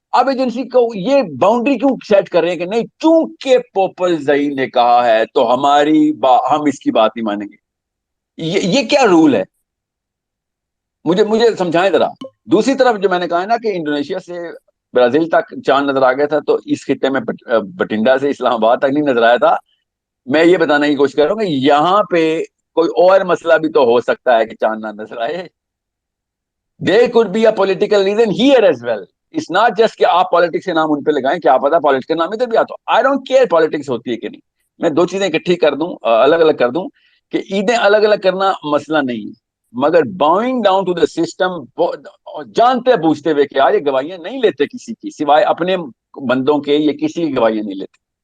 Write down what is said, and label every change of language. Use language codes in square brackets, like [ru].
[ur] اب ایجنسی کو یہ باؤنڈری کیوں سیٹ کر رہے ہیں کہ نہیں چونکہ پوپل زئی نے کہا ہے تو ہم اس کی بات نہیں مانیں گے؟ یہ کیا رول ہے؟ مجھے سمجھائیں ذرا. دوسری طرف جو میں نے کہا ہے نا کہ انڈونیشیا سے برازیل تک چاند نظر آ گیا تھا، تو اس خطے میں بٹنڈا سے اسلام آباد تک نہیں نظر آیا تھا. میں یہ بتانے کی کوشش کر رہا ہوں کہ یہاں پہ کوئی اور مسئلہ بھی تو ہو سکتا ہے کہ چاند نہ نظر آئے. [en] There could be a political reason here as well. It's not just [ur] کہ آپ پالیٹکس کے نام ان پہ لگائیں، کیا پتا پالیٹکس کے نام ادھر بھی آتا ہو. [en] I don't care [ur] پالیٹکس ہوتی ہے کہ نہیں. میں دو چیزیں اکٹھی کر دوں، الگ الگ کر دوں کہ عیدیں الگ الگ کرنا مسئلہ نہیں ہے، مگر باؤنگ ڈاؤن ٹو دا سسٹم، جانتے بوجھتے ہوئے کہ یار یہ گواہیاں نہیں لیتے کسی کی سوائے اپنے بندوں کے، یہ کسی کی گواہیاں نہیں لیتے.